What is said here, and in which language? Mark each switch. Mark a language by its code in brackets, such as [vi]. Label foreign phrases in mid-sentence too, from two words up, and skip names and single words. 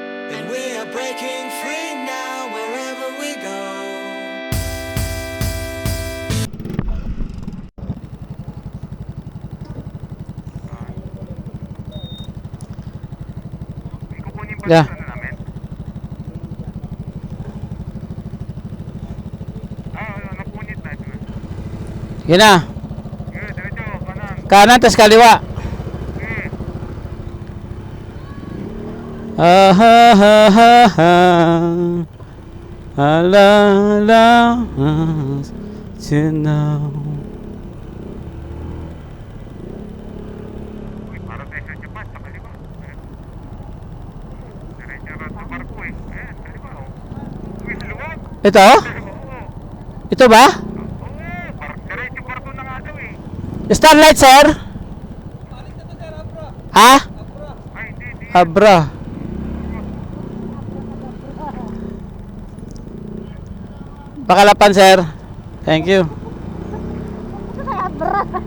[en] And we are breaking free now wherever we go. Yeah. [tl] Sige na. Kanan, tas kaliwa. Ah ha ha ha ha. [en] Allow us to know. [tl] Ito? Ito ba? Starlight, sir? Ha? Abra. Pakalapan, sir. [en] Thank you. [tl] Abra.